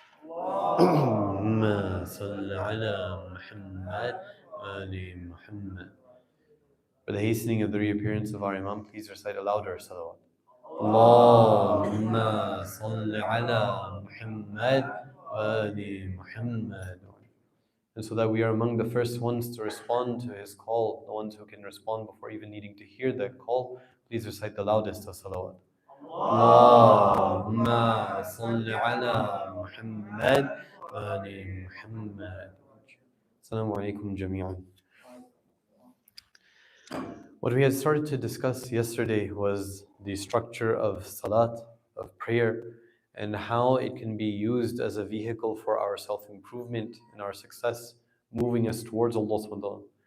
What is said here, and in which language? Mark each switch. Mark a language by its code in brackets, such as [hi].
[ar] اللهم صل على محمد وآل محمد. [en] For the hastening of the reappearance of our Imam, please recite a louder salawat. [ar] اللهم صل على محمد وآل محمد. [en] And so that we are among the first ones to respond to his call, the ones who can respond before even needing to hear that call, please recite the loudest of salawat. [ar] اللهم صل على محمد وآل محمد. Assalamu alaikum jami'an. [en] What we had started to discuss yesterday was the structure of salat, of prayer, and how it can be used as a vehicle for our self-improvement and our success, moving us towards Allah subhanahu wa ta'ala.